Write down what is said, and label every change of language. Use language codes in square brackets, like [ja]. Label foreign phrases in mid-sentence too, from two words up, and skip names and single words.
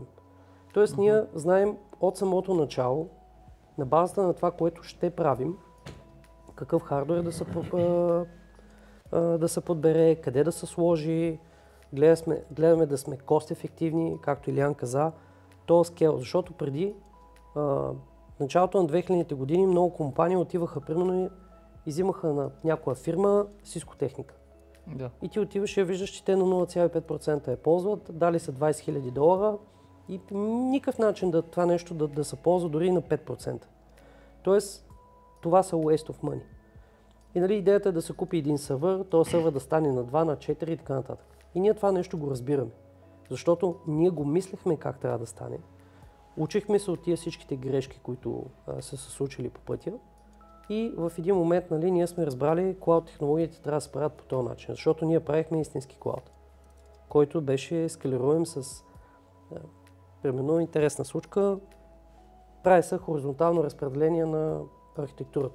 [bg] Тоест ние знаем от самото начало, на базата на това, което ще правим, какъв хардуер да се подбере, къде да се сложи, гледаме да сме кост-ефективни, както Илиян каза, [en] to scale, [bg] защото преди началото на 2000-те години много компании отиваха, примерно, и взимаха на някоя фирма Cisco техника. Да. И ти отиваш и виждаш, че те на 0,5% я ползват, дали са $20,000 и никакъв начин това нещо да се ползва дори на 5%. Тоест, това са [en] waste of money. [bg] И нали, идеята е да се купи един сървър, този сървър да стане на 2, на 4 и така нататък. И ние това нещо го разбираме, защото ние го мислехме как трябва да стане. Учихме се от тия всичките грешки, които са се случили по пътя. И в един момент, нали, ние сме разбрали, клауд технологиите трябва да се правят по този начин, защото ние правихме истински клауд, който беше скалируем с, примерно, интересна случка, прави се хоризонтално разпределение на архитектурата.